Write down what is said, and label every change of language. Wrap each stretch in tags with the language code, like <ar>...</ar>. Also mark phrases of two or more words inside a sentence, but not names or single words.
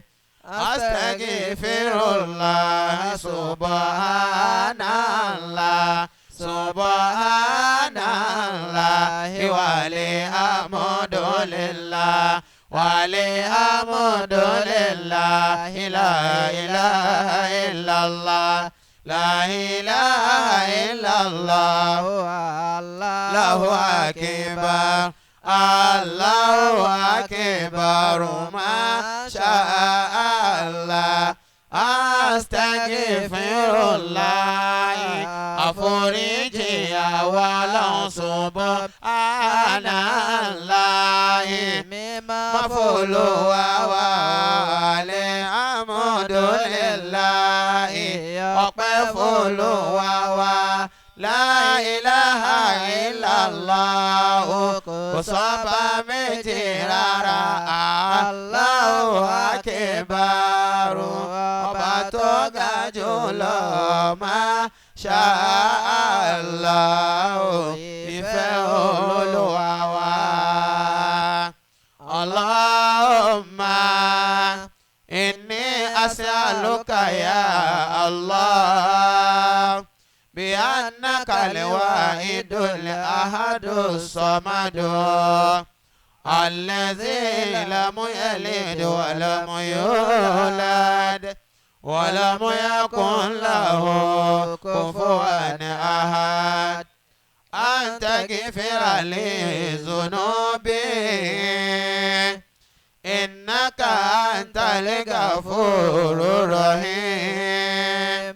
<ar>أستغفر الله سبحان الله سبحان الله والحمد لله والحمد لله لا إله إلا الله لا إله إلا الله الله أكبر الله أكبر ما شاء الله Astaghfirullah,</ar> <yo>àforíjì àwa Ọlọ́run subhanallah. mímọ́ F'Olúwa wa alhamdulillah. Ọpẹ́ f'Olúwa wa.</yo> <ar>لا إله إلا الله,</ar> <yo>kò sọ́ba méjì rárá.</yo> <ar>الله أكبر,</ar> <yo>ọba tó ga jùlọ.</yo> <ar>ما شاء الله,</ar> <yo>ìfẹ́ Olúwa wa.</yo> <ar>اللهم إني أسألك يا الله بأنك الواحد الأحد الصمد الذي لم يلد ولم يولد ولم يكن له كفوا أحد أن تغفر لي ذنوبي إنك أنت الغفور الرحيم.</ar>